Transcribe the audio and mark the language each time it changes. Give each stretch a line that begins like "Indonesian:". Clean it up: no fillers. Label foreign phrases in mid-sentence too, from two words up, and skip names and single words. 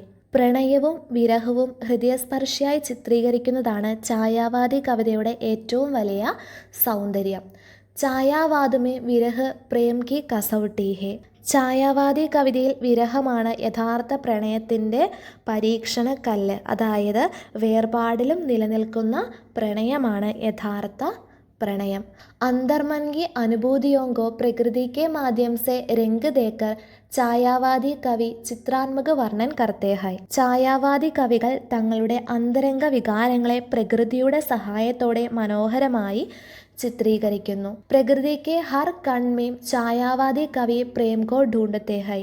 Malayalam: പ്രണയവും വിരഹവും ഹൃദയസ്പർശിയായി ചിത്രീകരിക്കുന്നതാണ് ഛായാവാദി കവിതയുടെ ഏറ്റവും വലിയ സൗന്ദര്യം.
Hindi: छायावाद में विरह प्रेम की कसौटी है.
Malayalam: ഛായാവാദി കവിതയിൽ വിരഹമാണ് യഥാർത്ഥ പ്രണയത്തിൻ്റെ പരീക്ഷണക്കല്ല്. അതായത് വേർപാടിലും നിലനിൽക്കുന്ന പ്രണയമാണ് യഥാർത്ഥ प्रणयम.
Hindi: अंतर्मन की अनुभूतियों को प्रकृति के माध्यम से रंग देकर छायावादी कवि चित्रात्मक वर्णन करते हैं.
Malayalam: ഛായാവാദി കവികൾ തങ്ങളുടെ അന്തരംഗ വികാരങ്ങളെ പ്രകൃതിയുടെ സഹായത്തോടെ മനോഹരമായി ചിത്രീകരിക്കുന്നു.
Hindi: प्रकृति के हर कण में छायावादी कवि प्रेम को ढूंढते हैं.